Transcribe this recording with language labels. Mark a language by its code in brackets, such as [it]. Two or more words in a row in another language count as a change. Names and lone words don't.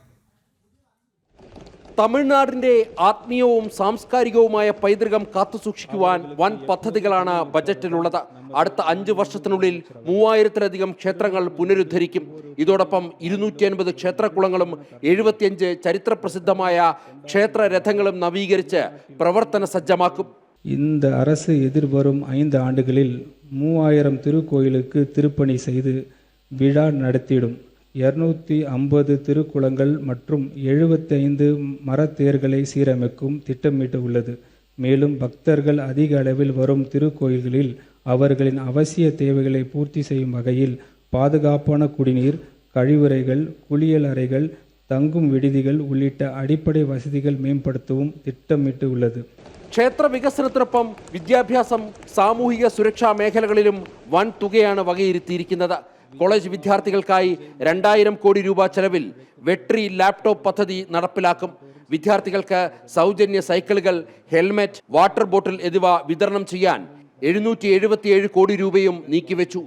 [ml] തമിഴ്നാടിന്റെ ആത്മീയവും സാംസ്കാരികവുമായ പൈതൃകം കാത്തുസൂക്ഷിക്കുവാൻ വൻ പദ്ധതികളാണ് ബജറ്റിലുള്ളത്. അടുത്ത 5 വർഷത്തിനുള്ളിൽ 3000-ലധികം ക്ഷേത്രങ്ങൾ പുനരുദ്ധരിക്കും. ഇതോടൊപ്പം 250 ക്ഷേത്രക്കുളങ്ങളും 75 ചരിത്രപ്രസിദ്ധമായ ക്ഷേത്രരഥങ്ങളും നവീകരിച്ച് പ്രവർത്തന സജ്ജമാക്കും. [ta] இந்த அரசு எதிர்வரும் 5 ஆண்டுகளில் 3000 திருக்கோயிலுக்கு திருப்பணி செய்து விழா நடத்திடும். 250 திருக்குளங்கள் மற்றும் 75 மரத்தேர்களை சீரமைக்கும் திட்டமிட்டு உள்ளது. மேலும் பக்தர்கள் அதிக அளவில் வரும் திருக்கோயில்களில் அவர்களின் அவசிய தேவைகளை பூர்த்தி செய்யும் வகையில் பாதுகாப்பான குடிநீர், கழிவறைகள், குளியல் அறைகள், தங்கும் விடுதிகள் உள்ளிட்ட அடிப்படை வசதிகள் மேம்படுத்தவும் திட்டமிட்டு உள்ளது. [ml] ക്ഷേത്ര വികസനത്തിനൊപ്പം വിദ്യാഭ്യാസം, സാമൂഹിക സുരക്ഷാ മേഖലകളിലും വൻ തുകയാണ് വകയിരുത്തിയിരിക്കുന്നത്. കോളേജ് വിദ്യാർത്ഥികൾക്കായി 2000 കോടി രൂപ ചെലവിൽ വെട്രി ലാപ്ടോപ്പ് പദ്ധതി നടപ്പിലാക്കും. വിദ്യാർത്ഥികൾക്ക് സൗജന്യ സൈക്കിളുകൾ, ഹെൽമെറ്റ്, [en] water bottle [ml] എന്നിവ വിതരണം ചെയ്യാൻ 777 കോടി രൂപയും നീക്കിവെച്ചു.